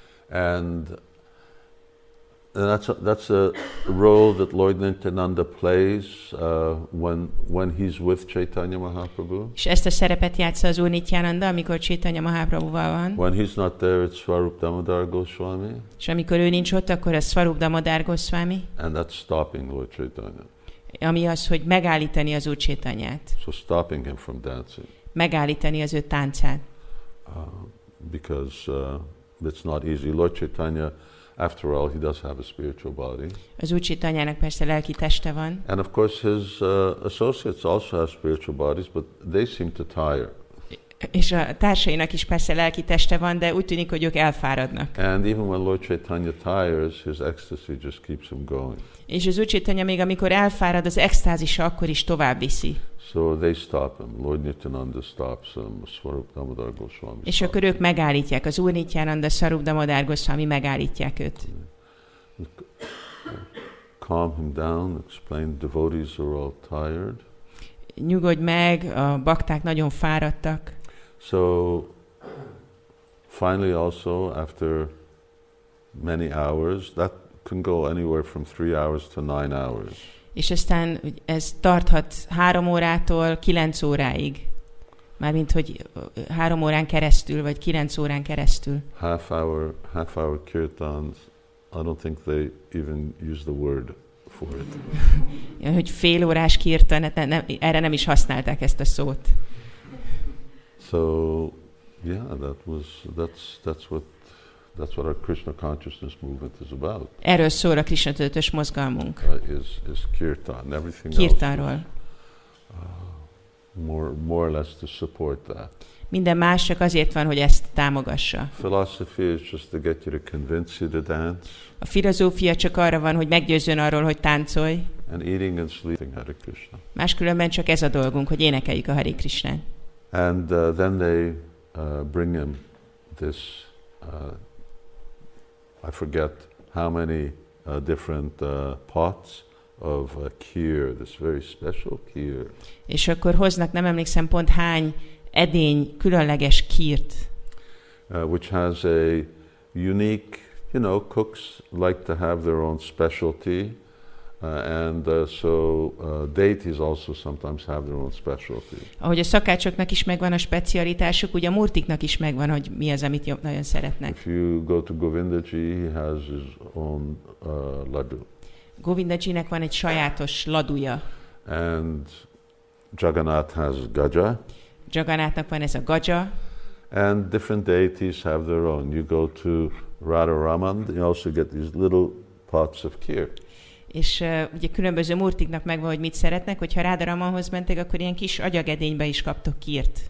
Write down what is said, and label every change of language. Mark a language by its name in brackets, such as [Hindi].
[English] And that's a role that Lord Nityananda plays when he's with Caitanya Mahaprabhu. [Hungarian] És ezt a szerepet játsza az Úr Nityananda, amikor Caitanya Mahaprabhuval van. [English] When he's not there, it's Swarup Damodar Goswami. [Hungarian] És amikor ő nincs ott, akkor a Swarup Damodar Goswami. [English] And that's stopping Lord Caitanya. [Hungarian] Ami az, hogy megállítani az Úr Caitanyát. [English] So stopping him from dancing. [Hungarian] Megállítani az ő táncát. [English] Because it's not easy. Lord Caitanya, after all, he does have a spiritual body. [Hungarian] Az Úr Caitanyának persze lelki teste van. [English] And of course his associates also have spiritual bodies, but they seem to tire. [Hungarian] És a társainak is persze lelki teste van, de úgy tűnik, hogy ők elfáradnak. [English] And even when Lord Caitanya tires, his ecstasy just keeps him going. [Hungarian] És az Úr Caitanya még amikor elfárad, az extázisa akkor is tovább viszi. [English] So they stop him. Lord Nityananda stops him. Swarup Damodar Goswami. [Hungarian] És akkor ők megállítják. Az Úr Nityananda, Swarup Damodar Goswami megállítják őt. [English] Calm him down, explain devotees are all tired. [Hungarian] Nyugodj meg, a bakták nagyon fáradtak. [English] So finally also after many hours, that can go anywhere from 3 hours to 9 hours. [Hungarian] És aztán ez tarthat 3 órától 9 óráig. Mármint, hogy 3 órán keresztül, vagy 9 órán keresztül. [English] Half hour kirtans, I don't think they even use the word for it. [Hungarian] Hogy fél órás kirtan, erre nem is használták ezt a szót. [English] So, yeah, that's what our Krishna consciousness movement is about. [Hungarian] Erről szól a Krishna tudatos mozgalmunk. [English] Is kirtan. Everything [Hungarian] Kirtanról. [English] else is, more or less to support that. [Hungarian] Minden más csak azért van, hogy ezt támogassa. [English] Philosophy is just to get you to convince you to dance. [Hungarian] A filozófia csak arra van, hogy meggyőzzön arról, hogy táncolj. [English] And eating and sleeping Hare Krishna. [Hungarian] Máskülönben csak ez a dolgunk, hogy énekeljük a Hare Krishnát. [English] And then they bring him this, I forget how many different pots of kheer, this very special kheer. [Hungarian] És akkor hoznak, nem emlékszem pont hány edény, különleges kírt. [English] Which has a unique, cooks like to have their own specialty. And so deities also sometimes have their own specialty. [Hungarian] Ahogy a szakácsoknak is megvan a specialitásuk, ugye a murtiknak is megvan, hogy mi az, amit nagyon szeretnek. [English] If you go to Govindaji, he has his own laddu. [Hungarian] Govindajinek van egy sajátos laduja. [English] And Jagannath has gaja. [Hungarian] Jagannathnak van ez a gaja. [English] And different deities have their own. You go to Radharaman, you also get these little pots of kheer. [Hungarian] És ugye különböző murtiknak megvan, hogy mit szeretnek, hogyha Radharamanhoz mentek, akkor ilyen kis agyagedénybe is kaptok kírt.